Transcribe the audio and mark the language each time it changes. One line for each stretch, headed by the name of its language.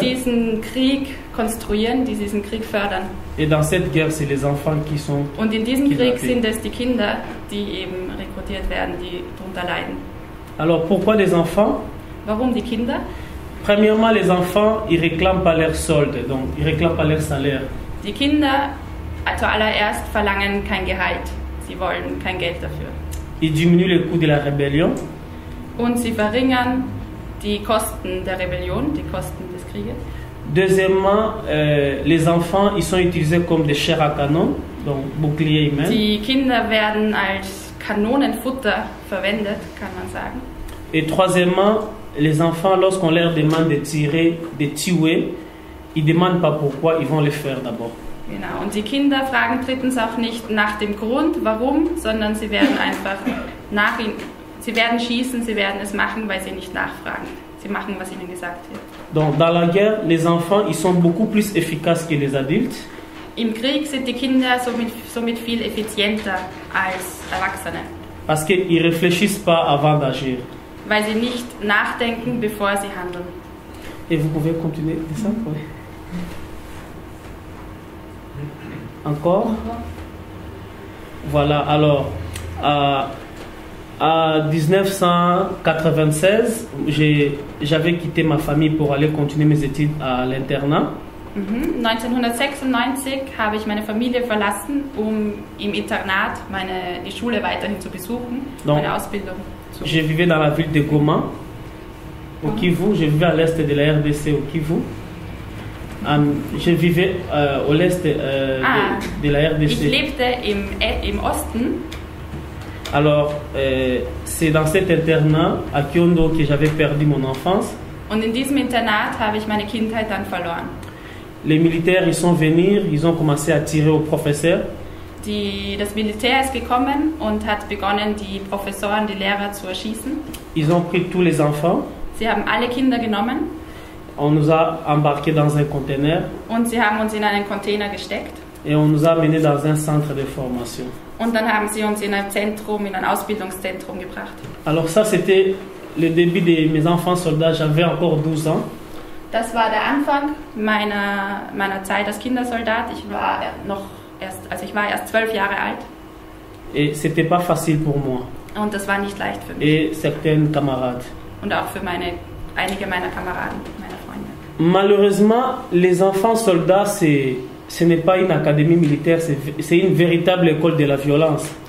German: diesen Krieg konstruieren, die diesen Krieg fördern.
French: Et dans cette guerre, c'est les enfants qui sont
German: Und in diesem Krieg
French: kidnappés.
German: sind es die Kinder, die eben rekrutiert werden, die darunter leiden.
French: Alors pourquoi les enfants?
German: Warum die Kinder?
French: Premièrement, les enfants, ils réclament pas leur solde, donc ils réclament pas leur salaire.
German: Die Kinder zuallererst verlangen kein Gehalt. Sie wollen kein Geld dafür.
French: Ils diminuent le coût de la rébellion.
German: Und sie verringern die Kosten der Rebellion, die Kosten des Krieges.
French: Deuxièmement, les enfants, ils sont utilisés comme des chairs à canon, donc boucliers humains.
German: Die Kinder werden als Kanonenfutter verwendet, kann man sagen.
French: Et troisièmement, les enfants, lorsqu'on leur demande de tirer, de tuer, ils ne demandent pas pourquoi, ils vont le faire d'abord.
German: Genau. Und die Kinder fragen drittens auch nicht nach dem Grund, warum, sondern sie werden einfach sie werden schießen, sie werden es machen, weil sie nicht nachfragen. Sie machen, was ihnen gesagt wird.
French: Donc dans la guerre, les enfants, ils sont beaucoup plus efficaces que les adultes.
German: Im Krieg sind die Kinder somit viel effizienter als Erwachsene,
French: Parce qu'ils ne réfléchissent pas avant d'agir.
German: weil sie nicht nachdenken, bevor sie handeln.
French: Et vous pouvez continuer de ça? Oui. Encore? Voilà, alors, à 1996, j'avais quitté ma famille pour aller continuer mes études à l'internat.
German: 1996 habe ich meine Familie verlassen, um im Internat die Schule weiterhin zu besuchen, meine Ausbildung zu
French: Je vivais dans la ville de Goma, au Kivu. Je vivais à l'est de la RDC, au Kivu. Je vivais au l'est de la RDC.
German: Ich lebte im Osten.
French: Alors, c'est dans cet internat à Kyondo que j'avais perdu mon enfance.
German: Und in diesem Internat habe ich meine Kindheit dann verloren.
French: Les militaires, ils sont venus, ils ont commencé à tirer aux professeurs.
German: Das Militär ist gekommen und hat begonnen, die Professoren, die Lehrer zu erschießen.
French: Ils ont pris tous les enfants.
German: Sie haben alle Kinder genommen.
French: On nous a embarqués dans un conteneur.
German: Und sie haben uns in einen Container gesteckt.
French: Et on nous a menés dans un centre de formation.
German: Und dann haben sie uns in ein Ausbildungszentrum gebracht.
French: Alors ça, c'était le début de mes enfants soldats. J'avais encore 12 ans.
German: Das war der Anfang meiner Zeit als Kindersoldat. Ich war erst 12 Jahre alt.
French: Et c'était pas facile pour moi.
German: Und das war nicht leicht für mich.
French: Et certains camarades.
German: Und auch für einige meiner Kameraden, meiner Freunde.
French: Malheureusement, les enfants soldats, ce n'est pas une académie militaire, c'est une véritable école de la violence.